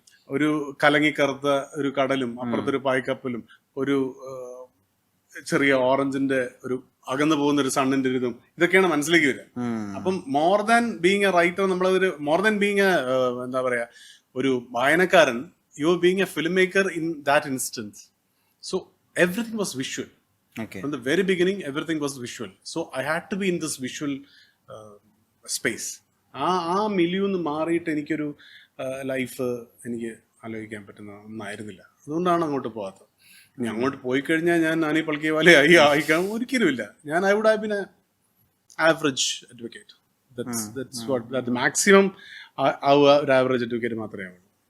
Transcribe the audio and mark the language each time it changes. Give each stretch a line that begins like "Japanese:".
Malayalam: ഒരു കലങ്ങിക്കറുത്ത ഒരു കടലും അപ്പുറത്തൊരു പായ്ക്കപ്പലും ഒരു ചെറിയ ഓറഞ്ചിന്റെ ഒരു അകന്നു പോകുന്ന ഒരു സണ്ണിന്റെ ഒരു ഇതും ഇതൊക്കെയാണ് മനസ്സിലേക്ക് വരിക.
English: അപ്പം more than being a writer,
Malayalam: നമ്മളതൊരു
English: more than being a
Malayalam: എന്താ പറയാ ഒരു വായനക്കാരൻ,
English: You are being a film maker in that instance. So everything was visual. From the very beginning, everything was visual. So I had to be in this visual space.
Malayalam: ആ മിലിയൊന്ന് മാറിയിട്ട് എനിക്കൊരു life എനിക്ക് ആലോചിക്കാൻ പറ്റുന്ന ഒന്നായിരുന്നില്ല. അതുകൊണ്ടാണ് അങ്ങോട്ട് പോകാത്തത്. ഇനി അങ്ങോട്ട് പോയി കഴിഞ്ഞാൽ ഞാൻ നാനി പൾക്കിയ പോലെ ആയിക്കാൻ ഒരിക്കലും ഇല്ല.
English: ഞാൻ I would have been a average advocate. That's what
Malayalam: maximum ആവുക ഒരു ആവറേജ് അഡ്വക്കേറ്റ് മാത്രമേ ആവുള്ളൂ.